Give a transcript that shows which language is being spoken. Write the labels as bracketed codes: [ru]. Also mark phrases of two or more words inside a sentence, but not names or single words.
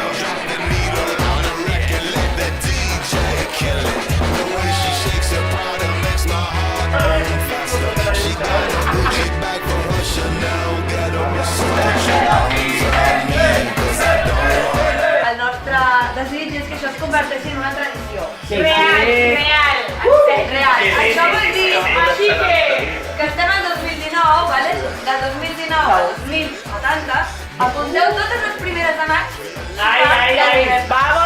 [en] Drop the needle on the record, let the DJ kill it. The way she shakes her powder makes my heart burn faster. She got a Gucci bag for her Chanel. Get a whistle. Put your arms around me, 'cause I don't wanna. [ca] El nostre desig és que això es converteixi en una tradició. Sí, Real, sí. real, real. Això vol dir, així que estem al 2019, vale? Del 2019 al 2070, apunteu totes les primeres de maig. Ai, ai, ai, va,